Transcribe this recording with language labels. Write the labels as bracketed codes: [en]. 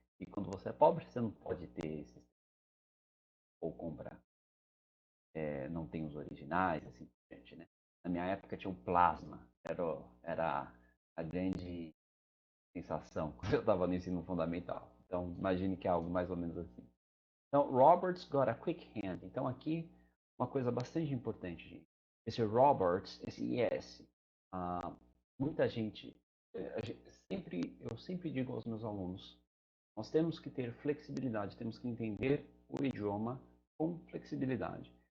[pt] E quando você é pobre, você não pode ter esses ou comprar. Não tem os originais, assim, gente, né? Na minha época tinha o Plasma, era a grande sensação quando eu estava no ensino fundamental. Então, imagine que é algo mais ou menos assim. [en] Então, Robert's got a quick hand. [pt] Então, aqui, uma coisa bastante importante, gente. Esse Roberts, esse yes, ah, muita gente, eu sempre digo aos meus alunos, nós temos que ter flexibilidade, temos que entender o idioma com flexibilidade.